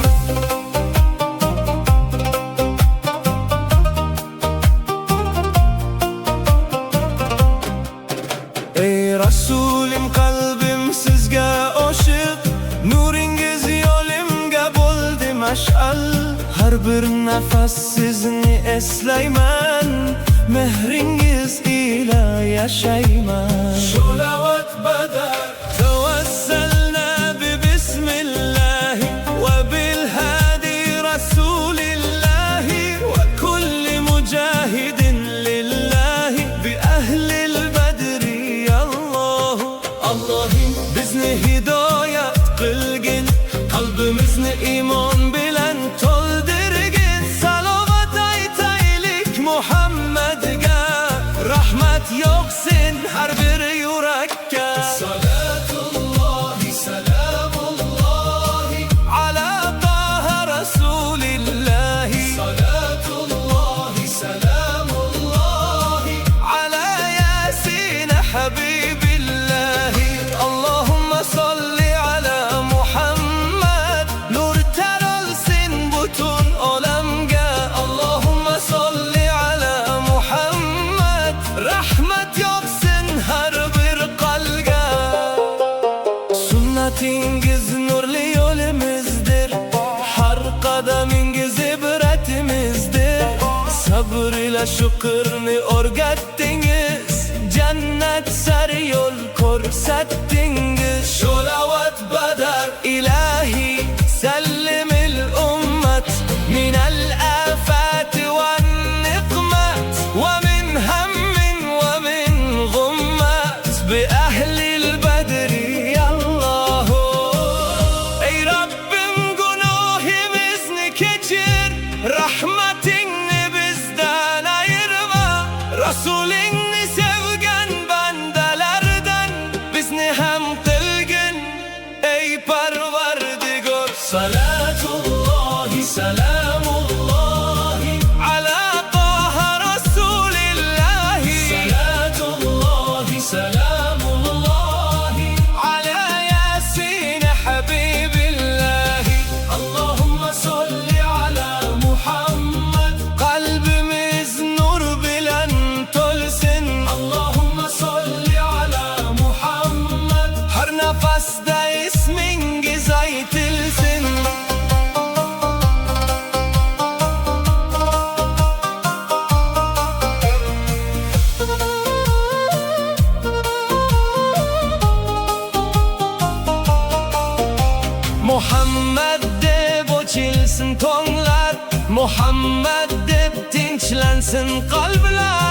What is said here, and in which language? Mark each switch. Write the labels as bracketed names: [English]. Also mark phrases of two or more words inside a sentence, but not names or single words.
[Uzbek] Ey Rasulim, qalbim sizga oshiq, nuringiz yo'limga bo'ldi mash'al. Har bir nafas sizni eslayman, mehringiz ila yashayman. [Arabic] Sholavat badar توسلنا ب بسم الله وبالهادي رسول الله وكل مجاهد لله بأهل البدر. [Uzbek] Allohu Allohim bizni hidoyat qilgin, qalbimizni iymon bilan to'ldirgin. Salovat aytaylik Muhammadga, rahmat yog'sin har bir yurakka. [Arabic] صلاة الله سلام الله على طه رسول الله. صلاة الله سلام الله على يس حبيب الله. اللهم صل على محمد, [Uzbek] nur taralsin butun olamga. [Arabic] اللهم صل على محمد, [Uzbek] rahmat yog'sin har bir qalbga. Sunnatingiz nurli yo'limizdir, har qadamingiz ibratimizdir. Sabr ila shukrni o'rgatdingiz, jannat sari yo'l ko'rsatdingiz. [Arabic] Sholavat badar إلهي سلم الأمة من الآفات والنقمة ومن هم ومن غمة بأهل البدر. [Uzbek] Allahu ey Rabbim, gunohimizni kechir, rahmatingni bizdan ayirma. Rasulingni sevgan bandalardan bizni ham qilgin ey Parvardigor. [Arabic] صلاة الله سلام الله على طه رسول الله. صلاة الله سلام الله على يس حبيب الله. اللهم صل على محمد, [Uzbek] qalbimiz nur bilan to'lsin. [Arabic] اللهم صل على محمد, [Uzbek] har nafasda ismingiz aytilsin. Muhammad deb ochilsin to'nglar, Muhammad deb tinchlansin qalblar.